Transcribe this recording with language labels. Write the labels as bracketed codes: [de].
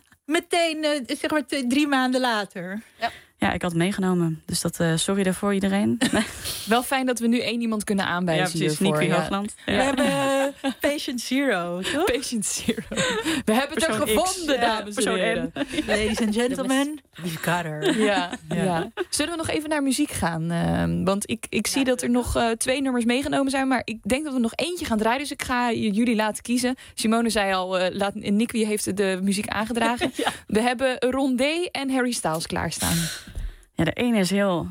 [nl] Meteen, zeg maar, 3 maanden later. Ja. Ja, ik had meegenomen. Dus dat sorry daarvoor iedereen. Wel fijn dat we nu 1 iemand kunnen aanwijzen. Ja, precies. Nikki Hoogland. Ja. We hebben Patient Zero, toch? Patient Zero. We hebben persoon het er gevonden, dames en heren. [en] Ladies and gentlemen, we've got her. [nl] Ja. Zullen we nog even naar muziek gaan? Want ik zie dat er nog twee nummers meegenomen zijn. Maar ik denk dat we nog eentje gaan draaien. Dus ik ga jullie laten kiezen. Simone zei al, Nicky heeft de muziek aangedragen. Ja. We hebben Rondé en Harry Styles klaarstaan. Ja, de ene is heel...